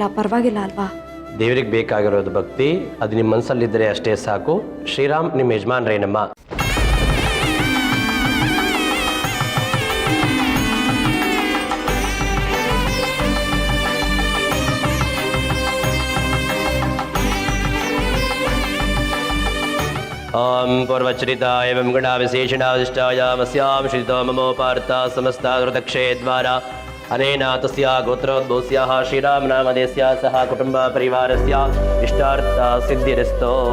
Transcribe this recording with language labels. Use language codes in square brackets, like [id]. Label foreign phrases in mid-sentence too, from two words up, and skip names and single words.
[kn] ಪರವಾಗಿಲ್ಲ ಅಲ್ವಾ? ದೇವರಿಗೆ ಬೇಕಾಗಿರೋದು ಭಕ್ತಿ, ಅದು ನಿಮ್ಮ ಮನಸ್ಸಲ್ಲಿದ್ದರೆ ಅಷ್ಟೇ ಸಾಕು. ಶ್ರೀರಾಮ್ ನಿಮ್ಮ ಯಜಮಾನ್ರೇನಮ್ಮ. [sa] ओम पूर्वचरिता एवं गुणा विशेषणाविष्टायामस्यां श्रितो ममोपार्था समस्तादृतक्षे द्वारा अनेन तस्या गोत्रोद्भूस्याः श्रीरामनामधेयस्याः सह कुटुम्बपरिवारस्य इष्टार्थ सिद्धिरस्तु।